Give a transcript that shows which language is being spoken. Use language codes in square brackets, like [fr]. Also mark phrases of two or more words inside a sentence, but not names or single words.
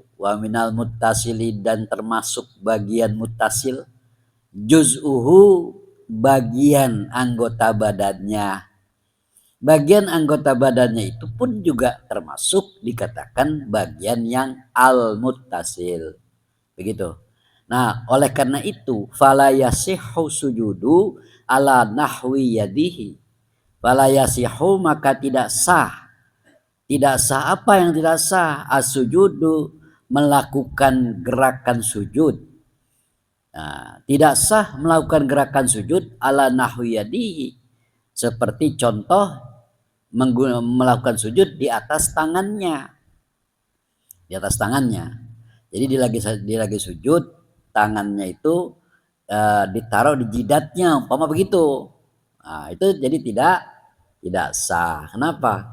[ar] ومن المتصل, [id] dan termasuk bagian mutasil, juz'uhu, bagian anggota badannya. Bagian anggota badannya itu pun juga termasuk dikatakan bagian yang al-muttasil. Begitu. Nah, oleh karena itu [ar] فلا يصح السجود على نحو يده. فلا يصح, [id] maka tidak sah. Tidak sah apa yang tidak sah? As-sujudu, melakukan gerakan sujud. Nah, tidak sah melakukan gerakan sujud [ar] على نحو يده, [id] seperti contoh melakukan sujud di atas tangannya. Di atas tangannya. Jadi dia lagi sujud, tangannya itu ditaruh di jidatnya, umpama begitu. Nah, itu jadi tidak sah. Kenapa?